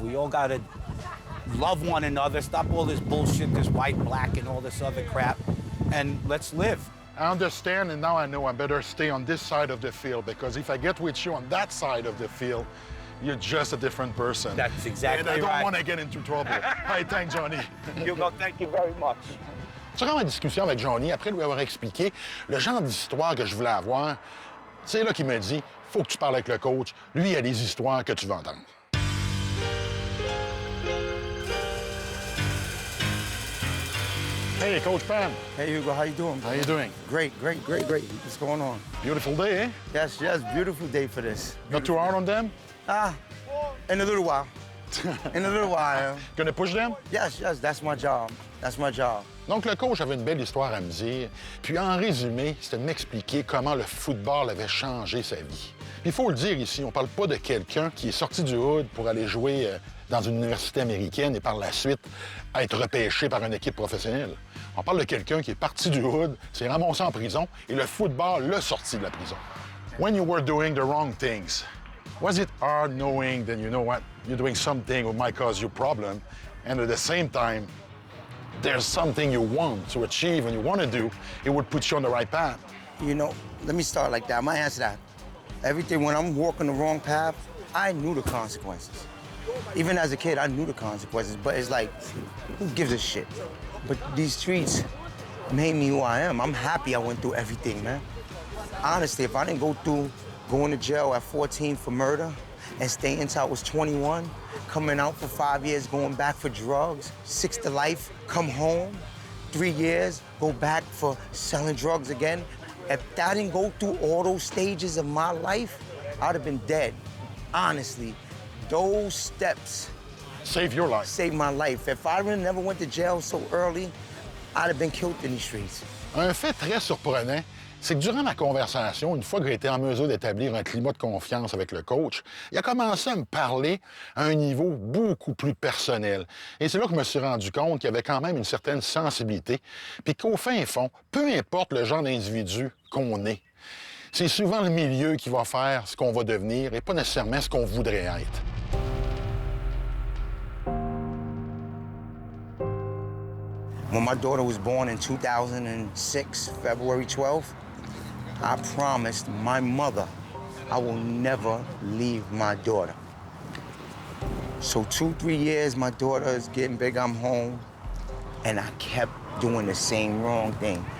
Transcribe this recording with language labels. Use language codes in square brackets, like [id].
[en] We all gotta love one another, stop all this bullshit, this white, black, and all this other crap, and let's live. I understand, and now I know I better stay on this side of the field, because if I get with you on that side of the field, you're just a different person. That's exactly right. And I don't want to get into trouble. Hey, thanks, Johnny. Thank you very much. [fr] Durant ma discussion avec Johnny, après lui avoir expliqué le genre d'histoire que je voulais avoir, C'est là qu'il me dit, faut que tu parles avec le coach. Lui, il a des histoires que tu vas entendre. [en] Hey, Coach Pam. Hey, Hugo, how you doing? How you doing? Great. What's going on? Beautiful day, eh? Yes, beautiful day for this. Not too hard on them? In a little while. In a little while. Gonna push them? Yes, that's my job. That's my job. [fr] Donc, le coach avait une belle histoire à me dire. Puis, en résumé, c'était de m'expliquer comment le football avait changé sa vie. Il faut le dire ici, on parle pas de quelqu'un qui est sorti du hood pour aller jouer dans une université américaine et par la suite être repêché par une équipe professionnelle. On parle de quelqu'un qui est parti du hood, s'est ramassé en prison et le football l'a sorti de la prison. [en] When you were doing the wrong things, was it hard knowing that you know what, you're doing something that might cause you problem, and at the same time, there's something you want to achieve and you want to do, it would put you on the right path? You know, let me start like that. I might answer that. Everything, when I'm walking the wrong path, I knew the consequences. Even as a kid, I knew the consequences, but it's like, who gives a shit? But these streets made me who I am. I'm happy I went through everything, man. Honestly, if I didn't go through going to jail at 14 for murder and staying until I was 21, coming out for 5 years, going back for drugs, 6 to life, come home, 3 years, go back for selling drugs again. If I didn't go through all those stages of my life, I'd have been dead. Honestly, those steps Save your life. saved my life. If I really never went to jail so early, I'd have been killed in these streets. [fr] Un fait très surprenant, c'est que durant ma conversation, une fois que j'ai été en mesure d'établir un climat de confiance avec le coach, il a commencé à me parler à un niveau beaucoup plus personnel. Et c'est là que je me suis rendu compte qu'il y avait quand même une certaine sensibilité, puis qu'au fin fond, peu importe le genre d'individu qu'on est, c'est souvent le milieu qui va faire ce qu'on va devenir et pas nécessairement ce qu'on voudrait être. [en] When my daughter was born in 2006, February 12th, I promised my mother I will never leave my daughter. So 2-3 years, my daughter is getting big, I'm home, and I kept doing the same wrong thing.